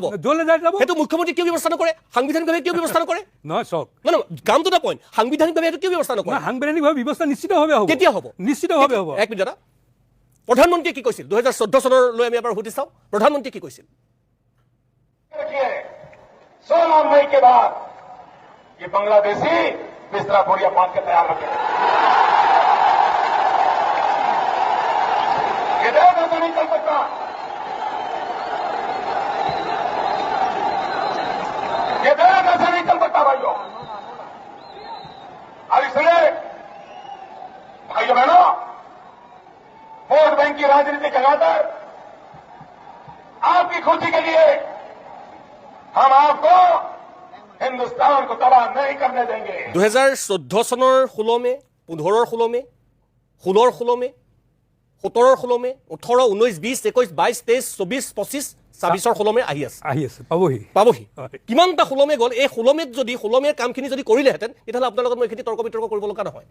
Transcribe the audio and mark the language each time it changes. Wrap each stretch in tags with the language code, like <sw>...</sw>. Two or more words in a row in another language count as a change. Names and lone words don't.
<as>য'লৈ যায় যাব। সেইটো মুখ্যমন্ত্ৰী কিয় ব্যৱস্থা নকৰে? সাংবিধানিকভাৱে কিয় ব্যৱস্থা নকৰে? নহয়, চাওক, কামটো এটা পইণ্ট, সাংবিধানিকভাৱে এইটো কিয় ব্যৱস্থা নকৰে? সাংবিধানিকভাৱে ব্যৱস্থা নিশ্চিতভাৱে হ'ব। কেতিয়া হ'ব? নিশ্চিতভাৱে হ'ব। এক মিনিট দাদা, প্ৰধানমন্ত্ৰীয়ে কি কৈছিল 2014 চনলৈ আমি এবাৰ সুধি চাওঁ, প্ৰধানমন্ত্ৰীয়ে কি কৈছিল?</as> <hi>16 मई के बाद ये बांग्लादेशी बिस्तरा बोरिया बांध के तैयार रखे। ये देश ऐसे नहीं चल सकता। ये देश ऐसे नहीं चल सकता भाइयों। और इसलिए भाइयों बहनों,</hi> <en>vote bank</en> <hi>की राजनीति लगाकर आपकी खुशी के लिए हम आपको हिंदुस्तान को तबाह नहीं करने देंगे।</hi> <as>2014 চনৰ 16 মে, 15 16 মে, 16 16 মে, 17 16 মে, 18 19 20 21 22 23 24 25 26 16 মে আহি আছে, পাবহি। কিমানটা 16 মে গ'ল? এই 16 মেত যদি 16 মেৰ কামখিনি যদি কৰিলেহেঁতেন, তেতিয়াহ'লে আপোনাৰ লগত মই এইখিনি তৰ্ক বিতৰ্ক কৰিব লগা নহয়।</as>